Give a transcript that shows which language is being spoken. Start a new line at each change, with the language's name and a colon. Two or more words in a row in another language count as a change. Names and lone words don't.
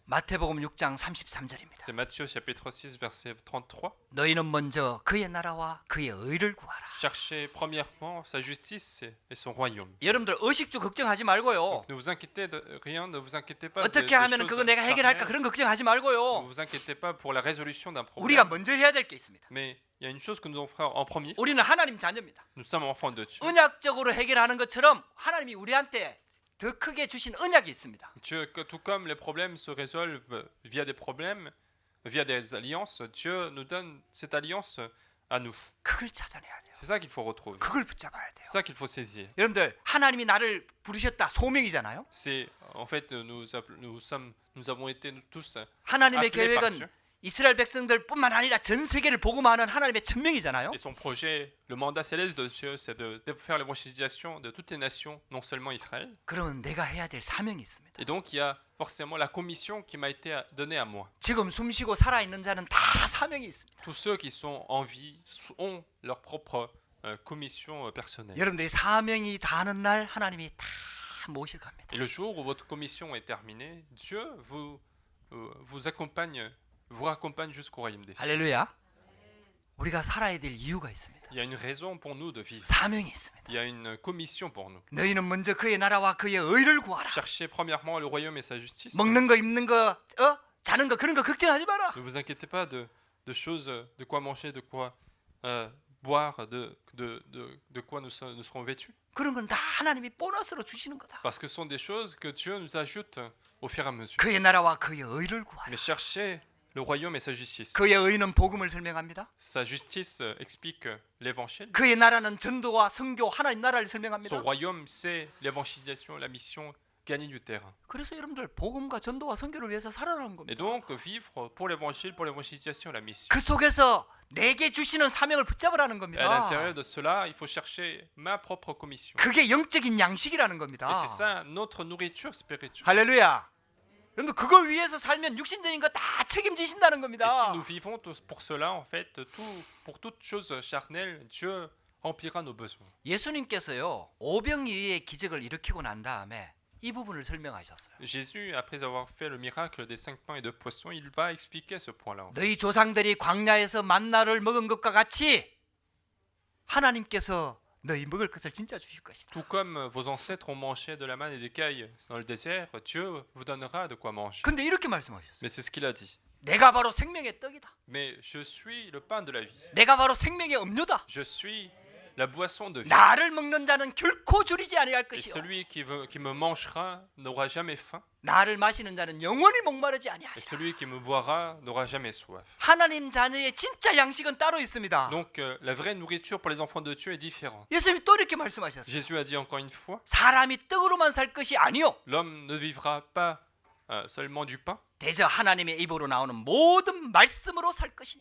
Korean: 마태복음 6장 33절입니다.
French: C'est Matthieu chapitre 6 verset 33.
Korean: 너희는 먼저 그의 나라와 그의 의를 구하라.
French: Cherchez premièrement sa justice et son royaume.
Korean: 여러분들 의식주 걱정하지 말고요.
French: Ne vous inquiétez de rien, ne vous inquiétez pas
Korean: 어떻게
French: des
Korean: 하면 그거
French: choses
Korean: 내가 해결할까
French: charnelles.
Korean: 그런 걱정하지
French: Ne
Korean: 말고요.
French: vous inquiétez pas pour la résolution d'un
Korean: 우리가
French: problème.
Korean: 먼저 해야 될 게 있습니다.
French: Mais il y a une chose que nous devons faire en premier.
Korean: 우리는 하나님 자녀입니다.
French: Nous sommes enfants de Dieu.
Korean: 언약적으로 해결하는 것처럼 하나님이 우리한테 더 크게 주신 언약이 있습니다.
French: Dieu, tout comme les problèmes se résolvent via des problèmes, via des alliances, Dieu nous donne cette alliance à nous.
Korean: 그걸 찾아내야 돼요.
French: C'est ça qu'il faut retrouver.
Korean: 그걸 붙잡아야 돼요.
French: C'est ça qu'il faut saisir.
Korean: 여러분들 하나님이 나를 부르셨다 소명이잖아요.
French: C'est en fait nous avons été nous tous
Korean: 하나님의
French: appelés par
Korean: 계획은
French: Dieu.
Korean: 이스라엘 백성들뿐만 아니라 전 세계를 복음화하는 하나님의 천명이잖아요.
French: Et son projet, le mandat céleste de Dieu, c'est de faire l'évangélisation de toutes les nations, non seulement Israël.
Korean: 그러면 내가 해야 될 사명이 있습니다.
French: Et donc il y a forcément la commission qui m'a été donnée à moi.
Korean: 지금 숨쉬고 살아 있는 자는 다 사명이 있습니다.
French: Tous ceux qui sont en vie ont leur propre commission personnelle.
Korean: 여러분들이 사명이 다하는 날 하나님이 다 모셔갑니다.
French: Et le jour où votre commission est terminée, Dieu vous accompagne jusqu'au royaume des cieux.
Korean: 할렐루야. 우리가 살아야 될 이유가 있습니다.
French: Il y a une raison pour nous de vivre.
Korean: 사명이 있습니다.
French: Il y a une commission pour nous.
Korean: 너희는 먼저 그의 나라와 그의 의를 구하라.
French: Cherchez premièrement le royaume et sa justice.
Korean: 먹는 거, 입는 거, 자는 거 그런 거 걱정하지 마라.
French: Ne vous inquiétez pas de choses, de quoi manger, de quoi boire, de quoi nous serons vêtus.
Korean: 그런 건 다 하나님이 보너스로 주시는 거다.
French: Parce que ce sont des choses que Dieu nous ajoute au fur et à mesure.
Korean: 그의 나라와 그의 의를 구하라.
French: Mais cherchez le royaume et sa justice.
Korean: 그의 의는 복음을 설명합니다.
French: Sa justice explique l'évangile.
Korean: 그의 나라는 전도와 선교 하나님 나라를
French: Son
Korean: 설명합니다.
French: royaume, c'est l'évangélisation, la mission, gagner du terrain.
Korean: 그래서 여러분들 복음과 전도와 선교를 위해서 살아라는
French: Et
Korean: 겁니다.
French: donc, vivre pour l'évangile, pour l'évangélisation, la mission.
Korean: 그 속에서 내게 주시는 사명을 붙잡으라는
French: Et à
Korean: 겁니다.
French: l'intérieur de cela, il faut chercher ma propre commission.
Korean: 그게 영적인 양식이라는 겁니다.
French: Et c'est ça notre nourriture spirituelle.
Korean: 할렐루야. 여러분 그거 위해서 살면 육신적인 거 다 책임지신다는
French: Et si
Korean: 겁니다.
French: nous vivons tous pour cela, en fait, pour toute chose charnelle, Dieu remplira nos besoins.
Korean: 예수님께서요 오병이의 기적을 일으키고 난 다음에 이 부분을 설명하셨어요.
French: Jésus, après avoir fait le miracle des 5 pains et 2 poissons, il va expliquer ce point-là.
Korean: 너희 조상들이 광야에서 만나를 먹은 것과 같이 하나님께서 너희 먹을 것을 진짜 주실 것이다.
French: Tout comme vos ancêtres ont mangé de la manne et des cailles dans le désert, Dieu vous donnera de quoi manger.
Korean: 근데 이렇게 말씀하셨어요.
French: Mais c'est ce qu'il a dit.
Korean: 내가 바로 생명의 떡이다.
French: Mais je suis le pain de la vie.
Korean: 내가 바로 생명의 음료다.
French: Je suis la boisson de vie.
Korean: 나를 먹는 자는 결코 줄이지 아니할
French: Et
Korean: 것이요.
French: celui qui me mangera n'aura jamais faim.
Korean: 나를 마시는 자는 영원히 목마르지
French: Et
Korean: 아니하리라.
French: celui qui me boira n'aura jamais soif.
Korean: 하나님 자녀의 진짜 양식은 따로 있습니다.
French: Donc la vraie nourriture pour les enfants de Dieu est différente.
Korean: 예수님이 또 이렇게 말씀하셨어요.
French: Jésus a dit encore une fois,
Korean: 사람이 떡으로만 살 것이 아니요.
French: l'homme ne vivra pas seulement du pain,
Korean: 대저 하나님의 입으로 나오는 모든 말씀으로 살 것이니.